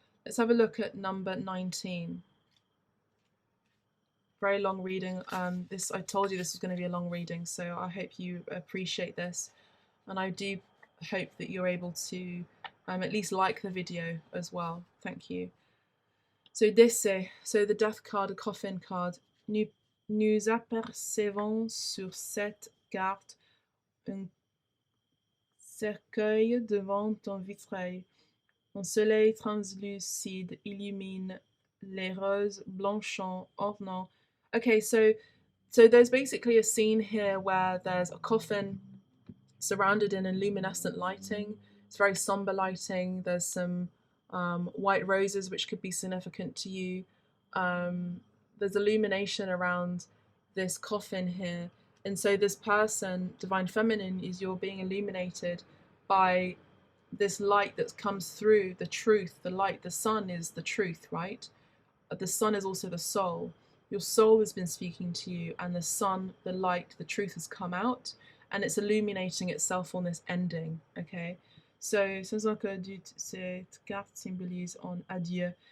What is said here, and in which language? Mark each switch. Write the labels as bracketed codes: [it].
[en] Let's have a look at number 19. Very long reading. I told you this was going to be a long reading, so I hope you appreciate this, and I do hope that you're able to at least like the video as well. Thank you. So décès, so the death card, a coffin card. [fr] Nous apercevons sur cette carte un cercueil devant un vitrail. Un soleil translucide illumine les roses blanchants ornant. [en] Okay, so there's basically a scene here where there's a coffin surrounded in a luminescent lighting. It's very somber lighting. There's some white roses, which could be significant to you. There's illumination around this coffin here. And so this person, Divine Feminine, you're being illuminated by this light that comes through the truth, the light. The sun is the truth, right? The sun is also the soul. Your soul has been speaking to you, and the sun, the light, the truth has come out, and it's illuminating itself on this ending, okay? So, [fr] cette carte symbolise un adieu.